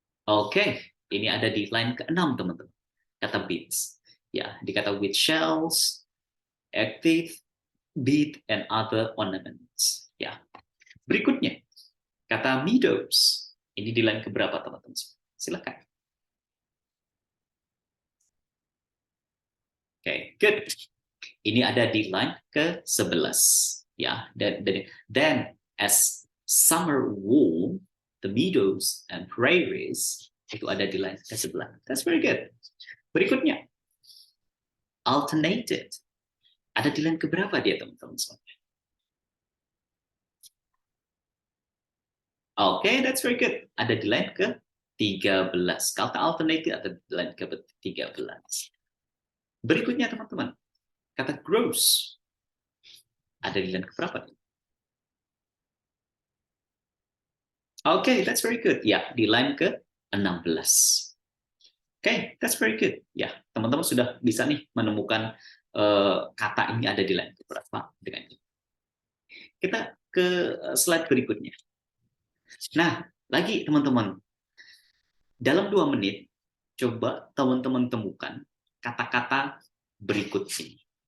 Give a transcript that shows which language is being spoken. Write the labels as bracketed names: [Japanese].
[Indonesian] Oke, ini ada di line ke-6, teman-teman. Kata beats. Ya, di kata [English] with shells, active, beat, and other ornaments. [Indonesian] Ya. Berikutnya, kata meadows. Ini di line keberapa, teman-teman? Silakan. Oke, good. Ini ada di line ke-11. Ya, dan [English] as summer warm, the meadows and prairies [Indonesian] itu ada di [English] line ke-11. That's very good. [Indonesian] Berikutnya, alternated. Ada di line keberapa dia, teman-teman? Oke, [English] that's very good. [Indonesian] Ada di line ke-13. Kata alternative ada di line ke-13. Berikutnya, teman-teman, kata gross. Ada di line keberapa? Oke, [English] that's very good. [Indonesian] Ya, di line ke-16. [English] Okay, that's very good. [Indonesian] Ya, teman-teman sudah bisa nih menemukan kata ini ada di line berapa dengan ini. Kita ke slide berikutnya. Nah, lagi teman-teman, dalam 2 menit, coba teman-teman temukan kata-kata berikut ini.